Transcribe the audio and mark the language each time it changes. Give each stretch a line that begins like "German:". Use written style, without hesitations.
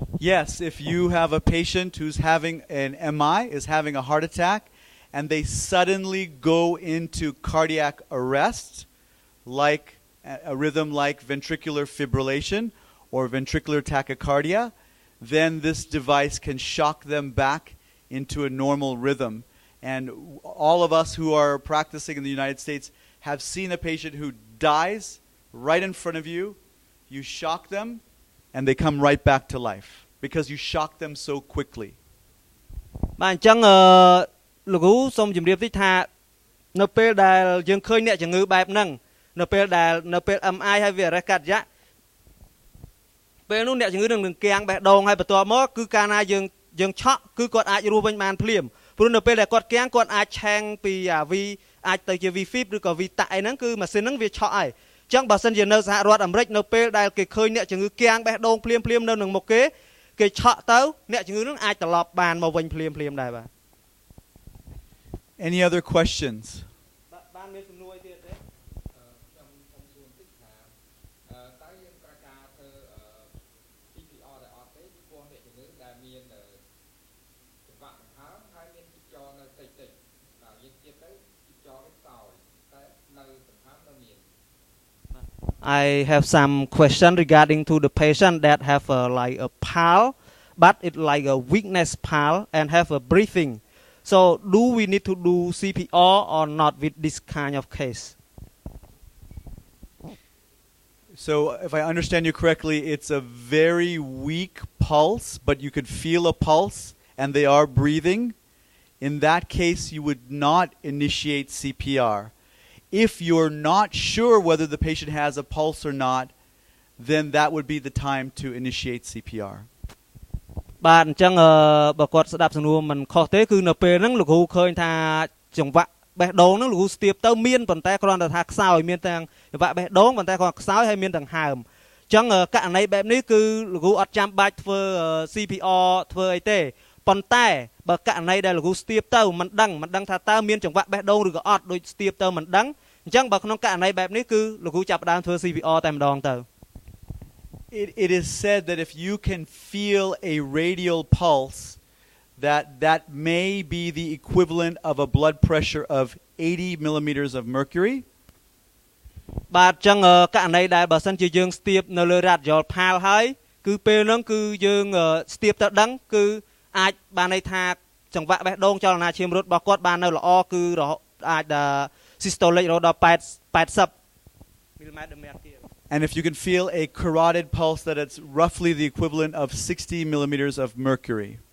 English: Yes, if you have a patient who's having an MI, is having a heart attack, and they suddenly go into cardiac arrest, like a rhythm like ventricular fibrillation or ventricular tachycardia, then this device can shock them back into a normal rhythm. And all of us who are practicing in the United States have seen a patient who dies right in front of you. You shock them, and they come right back to life because you shock them so quickly.
Khmer: បាទអញ្ចឹងលោកគ្រូសូមជម្រាបតិចថា នៅពេលដែលយើងឃើញអ្នកជំងឺបែបហ្នឹងនៅពេល MI ហើយវារេះកាត់រយៈពេលនោះអ្នកជំងឺនឹងគាំងបេះដូងហើយបន្ទាប់មកគឺកាលណាយើងឆក់គឺគាត់អាចរស់វិញបានភ្លាមព្រោះនៅពេលដែលគាត់គាំងគាត់អាចឆាំងពីVអាចទៅជា V-fib ឬក៏ V តាក់អីហ្នឹងគឺម៉ាស៊ីនហ្នឹងវាឆក់ហើយអញ្ចឹងបើសិនជានៅសហរដ្ឋអាមេរិកនៅពេលដែលគេឃើញអ្នកជំងឺគាំងបេះដូងភ្លាមនៅនឹងមុខគេឆក់ទៅអ្នកជំងឺហ្នឹងអាចត្រឡប់បានមកវិញភ្លាមដែរបាទ Any other questions? បានមានសំណួរអីទៀតទេ ខ្ញុំសួរបន្តិចថាតើយើងត្រូវការធ្វើ CPR ដែលអត់ទេព្រោះអ្នកជំងឺដែលមានចង្វាក់ដង្ហើមហើយមានជីចរនៅតិចៗដល់យើងទៀតទៅជីចរវាខ្សោយតែនៅដង្ហើមនៅមាន
English: I have some question regarding to the patient that have like a pulse but it like a weakness pulse and have a breathing so do we need to do CPR or not with this kind of case So if I understand you correctly, it's a very weak pulse, but you could feel a pulse and they are breathing. In that case, you would not initiate CPR. If you're not sure whether the patient has a pulse or not, then that would be the time to initiate CPR.
Khmer: បាទអញ្ចឹងបើគាត់ស្ដាប់សំណួរមិនខុសទេគឺនៅពេលហ្នឹងលោកគ្រូឃើញថាចង្វាក់បេះដូងហ្នឹងលោកគ្រូស្ទាបទៅមានប៉ុន្តែគ្រាន់តែថាខ្សោយមានទាំងចង្វាក់បេះដូងប៉ុន្តែគាត់ខ្សោយហើយមានទាំងហើមអញ្ចឹងករណីបែបនេះគឺលោកគ្រូអត់ចាំបាច់ធ្វើ CPR ធ្វើអីទេប៉ុន្តែបើករណីដែលលោកគ្រូស្ទាបទៅមិនដឹងថាតើមានចង្វាក់បេះដូងឬក៏អត់ដូចស្ទាបទៅមិនដឹងអញ្ចឹងបើក្នុងករណីបែបនេះគឺលោកគ្រូចាប់ផ្ដើមធ្វើ CPR តែម្ដងទៅ
English: It is said that if you can feel a radial pulse, that may be the equivalent of a blood pressure of 80 millimeters of mercury.
Khmer: បាទអញ្ចឹងករណីដែលបើសិនជាយើងស្ទាបនៅលើរ៉ាឌីយ៉លផាលហើយគឺពេលហ្នឹងគឺយើងស្ទាបទៅដឹងគឺអាចបានន័យថាចង្វាក់បេះដូងចលនាឈាមរត់របស់គាត់បាននៅល្អគឺអាច systolic រហូតដល់80 millimeter mercury
English: And if you can feel a carotid pulse, that it's roughly the equivalent of 60 millimeters of mercury.